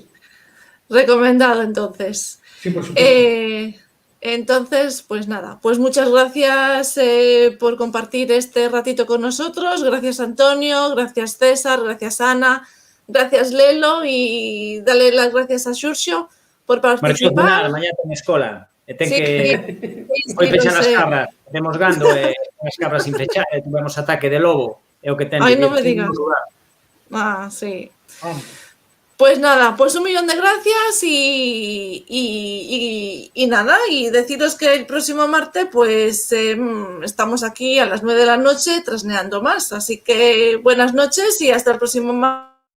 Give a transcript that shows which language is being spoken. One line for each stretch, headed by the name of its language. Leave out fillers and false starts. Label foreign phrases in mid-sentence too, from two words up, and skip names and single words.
Spanish: sí. Recomendado, entonces. Sí, por supuesto. Entonces, pues nada, pues muchas gracias por compartir este ratito con nosotros. Gracias, Antonio, gracias, César, gracias, Ana, gracias, Lelo, y dale las gracias a Xurxo por
Galician: Marchou a cenar,
Spanish: participar.
Galician: mañá ten escola. E ten
Spanish: Sí,
Galician: que...
Spanish: sí,
Galician: Foi pechan
Spanish: lo
Galician: as
Spanish: sé.
Galician: cabras. Temos gando e as cabras sin fechar. E tivemos ataque de lobo. É o que ten. Ai, de non me vir digas. nun lugar.
Spanish: Ah, sí. Vamos. Pues nada, pues 1.000.000 de gracias y nada, y deciros que el próximo martes pues estamos aquí a las 9 de la noche trasneando más, así que buenas noches y hasta el próximo martes.